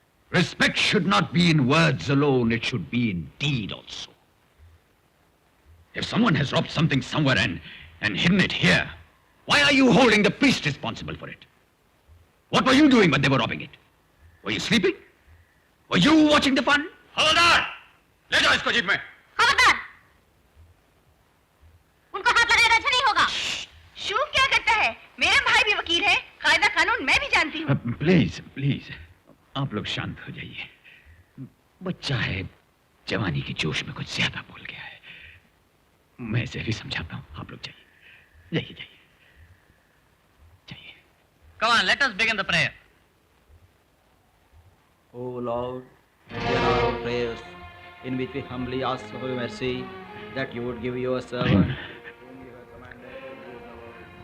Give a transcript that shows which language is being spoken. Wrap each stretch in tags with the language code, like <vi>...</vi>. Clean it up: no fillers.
<en>Respect should not be in words alone, it should be in deed also. If someone has robbed something somewhere and hidden it here, why are you holding the priest responsible for it? What were you doing when they were robbing it? Were you sleeping? Were you watching the fun?</en> <hi>हवलदार, ले जाओ इसको jeep में। खबरदार! उनको हाथ लगाना अच्छा नहीं होगा। शू क्या करता है? मेरा भाई भी वकील है, कायदा कानून मैं भी जानती हूँ। प्लीज प्लीज आप लोग शांत हो जाइए। बच्चा है, जवानी के जोश में कुछ ज्यादा बोल गया है। मैं इसे भी समझाता हूँ। आप लोग जाइए जाइए जाइए जाइए।</hi> <en>Come on, let us begin the prayer. O Lord, hear our prayers, in which we humbly ask for your mercy, that you would give your servant whom you have commanded to rule the world,</en>